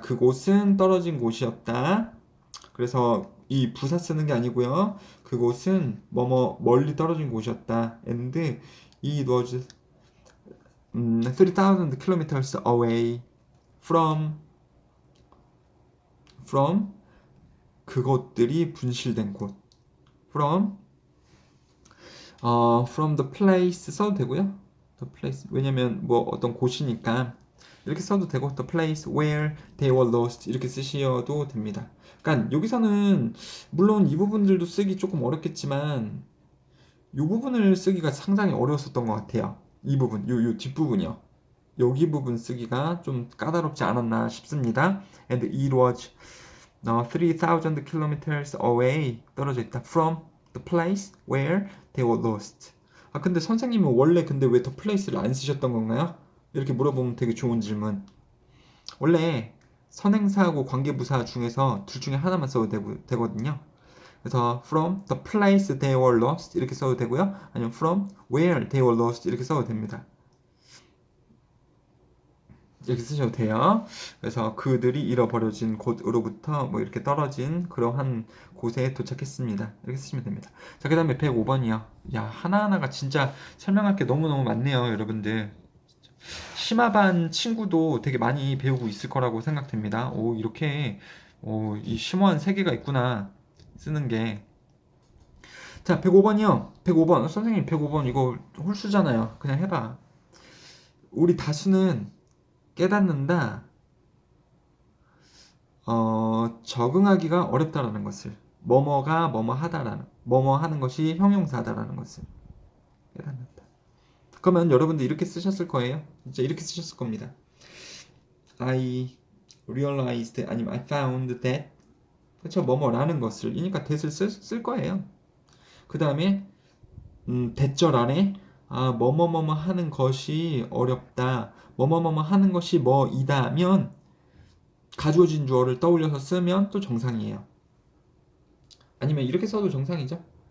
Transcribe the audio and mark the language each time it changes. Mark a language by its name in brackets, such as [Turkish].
[Korean] 그곳은 떨어진 곳이었다. 그래서 이 부사 쓰는 게 아니고요. 그곳은 뭐뭐 멀리 떨어진 곳이었다. [English] and it was 3,000 kilometers away from [Korean] 그것들이 분실된 곳. [English] from the place [Korean] 써도 되고요. [English] the place [Korean] 왜냐면 뭐 어떤 곳이니까 이렇게 써도 되고 [English] the place where they were lost [Korean] 이렇게 쓰셔도 됩니다. 그러니까 여기서는 물론 이 부분들도 쓰기 조금 어렵겠지만 이 부분을 쓰기가 상당히 어려웠었던 것 같아요. 이 부분, 요 뒷부분이요. 여기 부분 쓰기가 좀 까다롭지 않았나 싶습니다. [English] And it was 3,000 kilometers away [Korean] 떨어져 있다. [English] From the place where they were lost. [Korean] 근데 선생님은 원래 근데 왜 [English] the place [Korean] 를 안 쓰셨던 건가요? 이렇게 물어보면 되게 좋은 질문. 원래 선행사하고 관계부사 중에서 둘 중에 하나만 써도 되거든요. 그래서 [English] from the place they were lost [Korean] 이렇게 써도 되고요. 아니면 [English] from where they were lost [Korean] 이렇게 써도 됩니다. 이렇게 쓰셔도 돼요. 그래서 그들이 잃어버려진 곳으로부터 뭐 이렇게 떨어진 그러한 곳에 도착했습니다. 이렇게 쓰시면 됩니다. 자, 그 다음에 105번이요. 야, 하나하나가 진짜 설명할 게 너무너무 많네요, 여러분들. 심화반 친구도 되게 많이 배우고 있을 거라고 생각됩니다. 오, 이렇게 이 심오한 세계가 있구나 쓰는 게. 자, 105번이요. 105번. 선생님 105번 이거 홀수잖아요. 그냥 해봐. 우리 다수는 깨닫는다. 적응하기가 어렵다라는 것을. 뭐뭐가 뭐뭐 하다라는. 뭐뭐 하는 것이 형용사다라는 것을 깨닫는다. 그러면 여러분들 이렇게 쓰셨을 거예요. 진짜 이렇게 쓰셨을 겁니다. [English] I realized [Korean] 아니면 [English] I found that [Korean] 그렇죠. 뭐뭐라는 것을 이니까 that을 쓸 거예요. 그 다음에 대절 안에 뭐뭐뭐뭐 하는 것이 어렵다. 뭐뭐뭐뭐 하는 것이 뭐이다면 가주어진 주어를 떠올려서 쓰면 또 정상이에요. 아니면 이렇게 써도 정상이죠.